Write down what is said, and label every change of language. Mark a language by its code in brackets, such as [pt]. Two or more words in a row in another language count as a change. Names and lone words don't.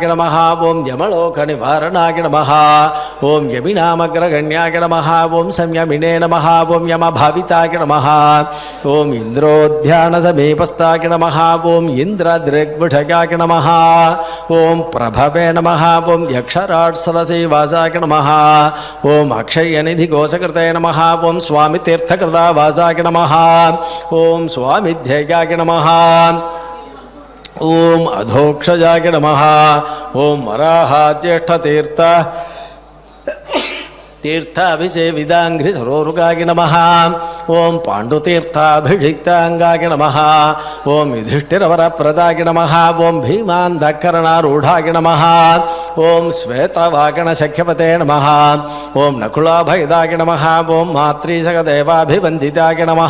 [sa] नमः ओम् यमलोकनिवारणाय नमः ओम् यमिनामग्रगण्याय नमः ओम् संयमिने नमः ओम् यमभाविताय नमः ओम् इन्द्रोद्यानसमीपस्थाय नमः ओम् इन्द्रदृग्विषयाय नमः ओम् प्रभवे नमः ओम् यक्षराट्सरसीवासाय नमः ओम् अक्षयनिधिकोशकृते नमः ओम् स्वामितीर्थकृतावासाय नमः ओम् स्वामिध्येयाय नमः ओम् अधोक्षजाय नमः ओम् वराहाद्यष्टतीर्थ तीर्थाभिषेविदांघ्रि सरोरुगाय नमः ओम पाण्डुतीर्थाभिषिक्तांगाय नमः ओम युधिष्ठिरवरप्रदाय नमः ओम भीमान्धकरणारूढाय नमः ओम श्वेतवागणशख्यपते नमः ओम नकुलाभयदाय नमः ओम मातृसगदेवाभिवन्दिताय नमः